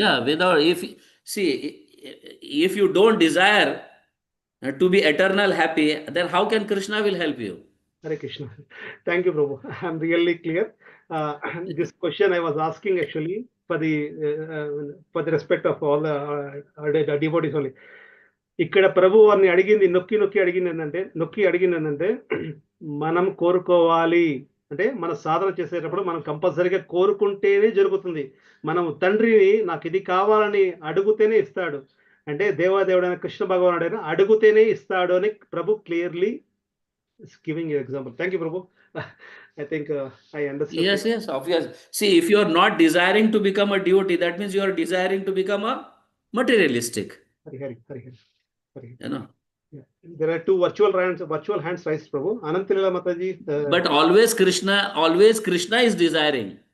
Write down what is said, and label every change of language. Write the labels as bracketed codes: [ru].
[en] Yeah, without, if, see, if you don't desire to be eternal happy, then how can Krishna will help you? Hare Krishna. Thank you, Prabhu. I'm really clear. This question I was asking actually for the respect of all the devotees only. [te] ఇక్కడ ప్రభు వారిని అడిగింది నొక్కి అడిగింది ఏంటంటే మనం కోరుకోవాలి అంటే మన సాధన చేసేటప్పుడు మనం కంపల్సరీగా కోరుకుంటేనే జరుగుతుంది. మనం తండ్రిని నాకు ఇది కావాలని అడుగుతేనే ఇస్తాడు. అంటే దేవాదేవుడైన కృష్ణ భగవానుడైన అడుగుతేనే ఇస్తాడు అని ప్రభు clearly [en] is giving you example. Thank you, Prabhu. I think I understood. Yes, yes, obvious. See, if you are not desiring to become a devotee, that means you are desiring to become a materialistic, Hari Hari Hari Hari Hari. you know. Yeah. There are two virtual hands raised, Prabhu. Anantilila Mataji. But always Krishna is desiring.